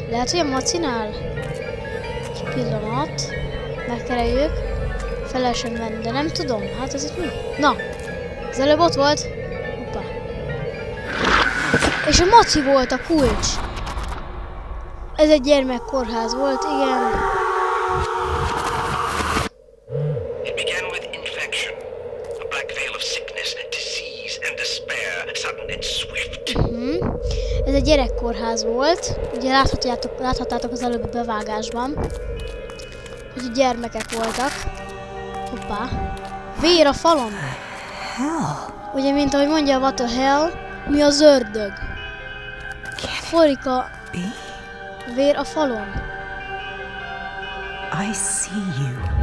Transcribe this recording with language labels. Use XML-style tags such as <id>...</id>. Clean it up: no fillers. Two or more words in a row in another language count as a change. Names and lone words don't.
<hu>Lehet, hogy a macinál? Egy pillanat. Megkereljük. Fel lehessen venni, de nem tudom. Hát ez itt mi? Na! Az előbb ott volt. Hoppá. És a maci volt a kulcs. Ez egy gyermekkórház volt, igen.</hu> <en>It began with infection, a black veil of sickness, disease and despair, sudden and swift.</en> <hu>Ez egy gyerekkórház volt. Ugye láthattátok az előbbi bevágásban, hogy a gyermekek voltak. Hoppá. Vér a falon. Ugye, mint ahogy mondja,</hu> <en>what the hell,</en> <hu>mi az ördög. Folyik a vér a falon.</hu> <en>I see you.</en>